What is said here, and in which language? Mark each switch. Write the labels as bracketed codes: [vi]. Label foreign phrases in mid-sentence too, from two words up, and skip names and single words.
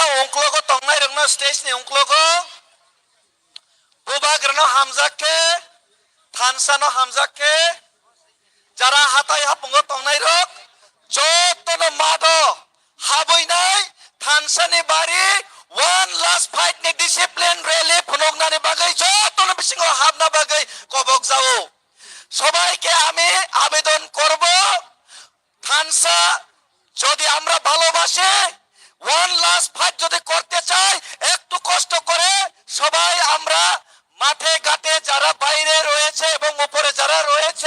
[trp] ungklogo tongnai rengno stage ni ungklogo Bobagra no hamjake Thansa no hamjake Jara hatai hapungo tongnai rok jotono mado haboinai Thansa ni bari one [en] last fight [trp] ni discipline rally phunogna ni bagai jotono bisingo habna bagai kobok jao [bn] সবাইকে আমি আবেদন করব Thansa যদি আমরা ভালোবাসি [en] one last [bn] ফাইট যদি করতে চাই একটু কষ্ট করে সবাই আমরা মাঠে ঘাটে যারা বাইরে রয়েছে এবং উপরে যারা রয়েছে